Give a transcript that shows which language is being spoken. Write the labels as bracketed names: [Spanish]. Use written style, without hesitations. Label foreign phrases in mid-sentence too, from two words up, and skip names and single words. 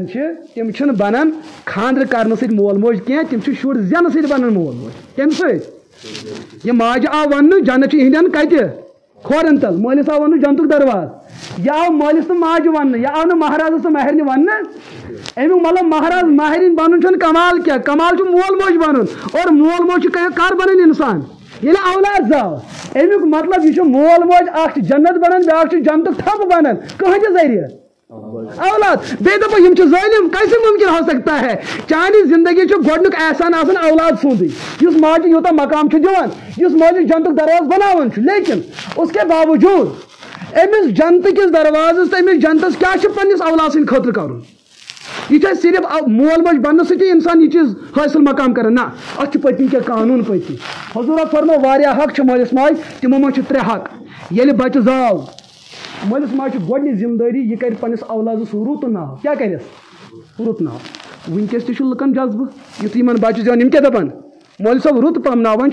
[Kashmiri] چھِ تِم چھِنہٕ بنان خاندر کرنہٕ سۭتۍ مول موج کینٛہہ تِم چھِ شُرۍ زینہٕ سۭتۍ بنان مول موج کمہِ سۭتۍ یہِ ماجہِ آو وننہٕ جنت چھُ یِہنٛدٮ۪ن کتہِ کھورن تل مٲلِس آو وننہٕ جنتُک دروازٕ یہِ آو مٲلِس تہٕ ماجہِ وننہٕ یہِ آو نہٕ مہرازس تہٕ ماہرنہِ وننہٕ امیُک مطلب مہراز ماہرِنۍ بنُن چھُنہٕ کمال کینٛہہ کمال چھُ مول موج بنُن اور مول موج چھُ کر بنان انسان ییٚلہِ اولاد زاو امیُک مطلب یہ چھُ مول موج اکھ چھُ جنت بنان بیاکھ چھُ جنتُک تھپھ بنان کٕہٕنۍ تہِ ذٔریعہٕ اولاد بیٚیہِ دپو یِم چھِ ظٲلِم [Urdu] کیسے ممکن ہو سکتا ہے [Kashmiri] چانہِ زندگی چھُ گۄڈنیُک احسان آسان اولاد سُنٛدٕے یُس ماجہِ یوٗتاہ مقام چھُ دِوان یُس مٲلِس جنتُک دروازٕ بناوان چھُ [Urdu] لیکن اس کے باوجوٗد [Kashmiri] أمِس جنتہٕ کِس دروازس تہٕ أمِس جنتس کیاہ چھُ پننِس اولاد سٕنٛدِ خٲطرٕ کرُن یہ چھا صرف مول موج بننے سۭتی انسان یہ چیز حٲصِل مقام کران نہ اتھ چھُ پٔتکِنۍ کینٛہہ قانوٗن پٔتکِنۍ حضور فرمو واریاہ حق چھِ مٲلِس ماجہِ تِمو منٛز چھِ 3 حق ییٚلہِ بچہِ زاو مٲلِس ماجہِ چھِ گۄڈنِچ ذمہٕ دٲری یہِ کرِ پننِس اولادس رُت ناو کیاہ کرٮ۪س رُت ناو وٕنکیٚس تہِ چھُ لُکن جذبہٕ یُتھ یِمن بچہِ زیوان یِم کیاہ دپان مولوی صٲب رُت پہم ناو وۄنۍ